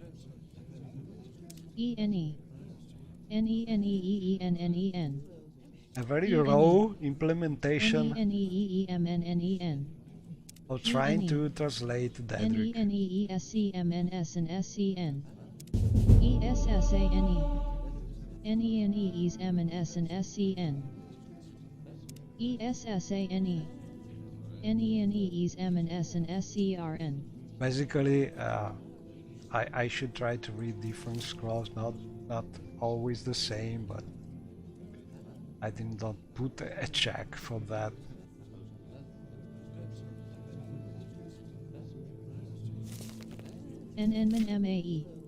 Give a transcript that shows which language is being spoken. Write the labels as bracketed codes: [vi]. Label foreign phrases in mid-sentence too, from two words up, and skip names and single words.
[en] E-N-E. N-E-N-E-E-E-N-N-E-N. A very raw implementation N-E-N-E-E-M-N-N-E-N. of trying to translate Dedrick. N-E-N-E-E-S-E-M-N-S-N-S-E-N. E-S-S-A-N-E. N-E-N-E-E-S-M-N-S-N-S-E-N. E-S-S-A-N-E. N-E-N-E-E-S-M-N-S-N-S-E-R-N. Basically, I should try to read different scrolls, not always the same, but I did not put a check for that. N-N-M-A-E.